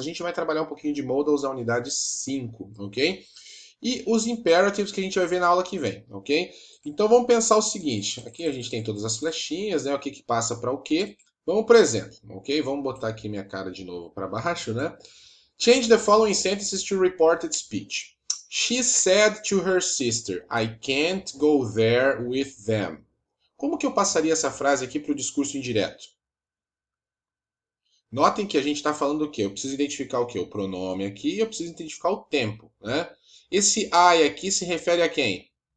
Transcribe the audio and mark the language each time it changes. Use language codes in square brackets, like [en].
[pt] A gente vai trabalhar um pouquinho de modals na unidade 5, ok? E os imperatives que a gente vai ver na aula que vem, ok? Então vamos pensar o seguinte: aqui a gente tem todas as flechinhas, né? O que que passa para o quê? Vamos por exemplo, ok? Vamos botar aqui minha cara de novo para baixo, né? [en] Change the following sentences to reported speech. She said to her sister, I can't go there with them. [pt] Como que eu passaria essa frase aqui para o discurso indireto? Notem que a gente está falando o quê? Eu preciso identificar o quê? O pronome aqui e eu preciso identificar o tempo, né? Esse I aqui se refere a quem?